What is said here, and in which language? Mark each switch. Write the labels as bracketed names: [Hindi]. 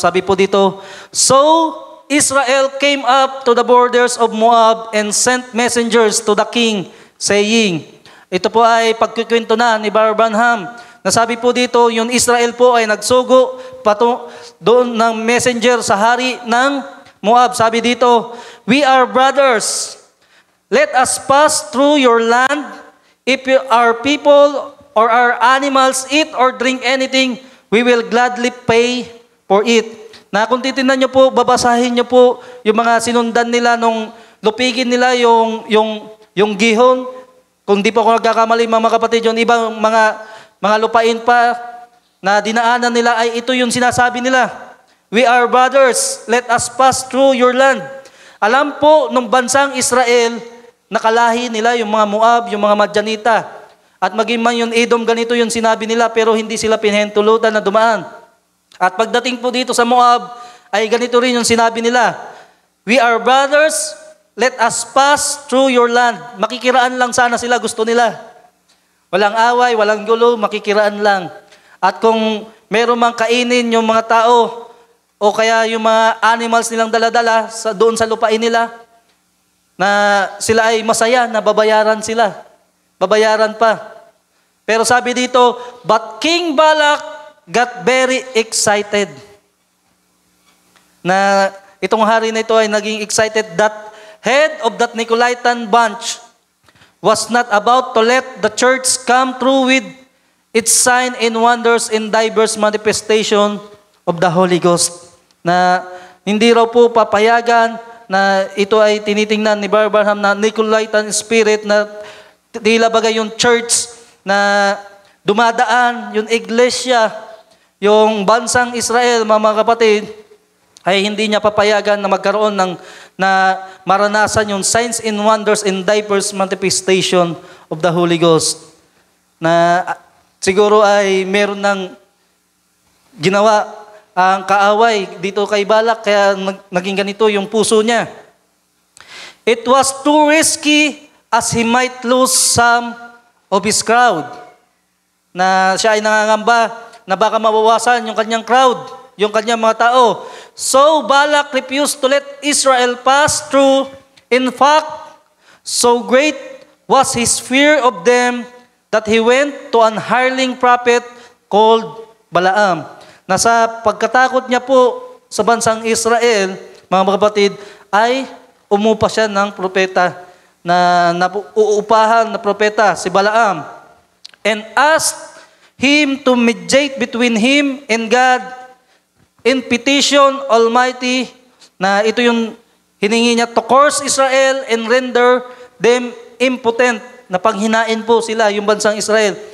[Filipino] Sabi po dito, [English] So Israel came up to the borders of Moab and sent messengers to the king, saying, [Filipino] ito po ay pagkikwento na ni Bar Banham. Nasabi po dito, yung Israel po ay nagsugo doon ng messenger sa hari ng Moab. [English] Sabi dito, We are brothers. Let us pass through your land. If our people or our animals eat or drink anything, we will gladly pay for it. [Filipino] Na kung titingnan nyo po, babasahin nyo po yung mga sinundan nila nung lupigin nila yung gihon. Kung di po ako nagkakamali mga kapatid, yung ibang mga lupain pa na dinaanan nila ay ito yung sinasabi nila. [English] We are brothers, let us pass through your land. [Filipino] Alam po nung bansang Israel, nakalahi nila yung mga Moab, yung mga Madyanita. At maging man yung Edom, ganito yung sinabi nila, pero hindi sila pinahintulutan na dumaan. At pagdating po dito sa Moab, ay ganito rin yung sinabi nila, [English] We are brothers, let us pass through your land. [Filipino] Makikiraan lang sana sila, gusto nila. Walang away, walang gulo, makikiraan lang. At kung meron mang kainin yung mga tao, o kaya yung mga animals nilang daladala doon sa lupain nila, na sila ay masaya na babayaran sila. Babayaran pa. Pero sabi dito, [English] But King Balak got very excited. [Filipino] Na itong hari na ito ay naging [English] excited that head of that Nicolaitan bunch was not about to let the church come through with its sign and wonders in diverse manifestation of the Holy Ghost. [Filipino] Na hindi raw po papayagan na ito ay tinitingnan ni Bar Banham na Nicolaitan spirit na tila bagay yung church na dumadaan, yung iglesia, yung bansang Israel, mga kapatid, ay hindi niya papayagan na magkaroon na maranasan yung [English] signs and wonders and diverse manifestation of the Holy Ghost. [Filipino] Na siguro ay meron ng ginawa ang kaaway dito kay Balak, kaya naging ganito yung puso niya. [English] It was too risky as he might lose some of his crowd. [Filipino] Na siya ay nangangamba na baka mawawasan yung kanyang crowd, yung kanyang mga tao. [English] So Balak refused to let Israel pass through. In fact, so great was his fear of them that he went to an hireling prophet called Balaam. [Filipino] Nasa pagkatakot niya po sa bansang Israel, mga kapatid, ay umupa siya ng propeta na uupahan na propeta, si Balaam, [English] and asked him to mediate between him and God in petition Almighty, [Filipino] na ito yung hiningi niya, [English] to curse Israel and render them impotent, [Filipino] na panghinain po sila, yung bansang Israel.